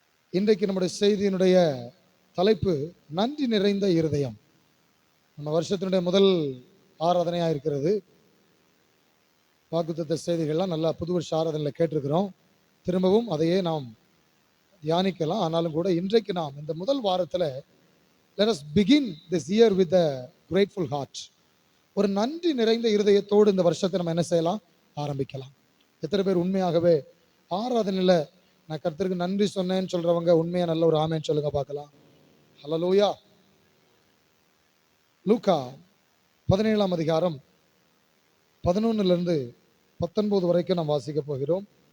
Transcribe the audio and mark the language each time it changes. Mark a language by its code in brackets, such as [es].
[ta] இன்றைக்கு நம்முடைய செய்தியினுடைய தலைப்பு நன்றி நிறைந்த இருதயம். நம்ம வருஷத்தினுடைய முதல் ஆராதனையாக இருக்கிறது. வாக்குத்தத்த செய்திகள்லாம் நல்லா புது வருஷ ஆராதனையில் கேட்டிருக்கிறோம். திரும்பவும் அதையே நாம் தியானிக்கலாம். ஆனாலும் கூட இன்றைக்கு நாம் இந்த முதல் வாரத்தில் [en] let us begin this year with a grateful heart. [ta] ஒரு நன்றி நிறைந்த இருதயத்தோடு இந்த வருஷத்தை நம்ம என்ன செய்யலாம்? ஆரம்பிக்கலாம். எத்தனை பேர் உண்மையாகவே ஆராதனையில் நான் கர்த்தருக்கு நன்றி சொன்னேன்னு சொல்றவங்க உண்மையா நல்ல ஒரு ஆமென் சொல்லுங்க பார்க்கலாம். ஹல்லேலூயா. லூக்கா 17ஆம் அதிகாரம் 11 to 19 வரைக்கும் நாம் வாசிக்க போகிறோம்.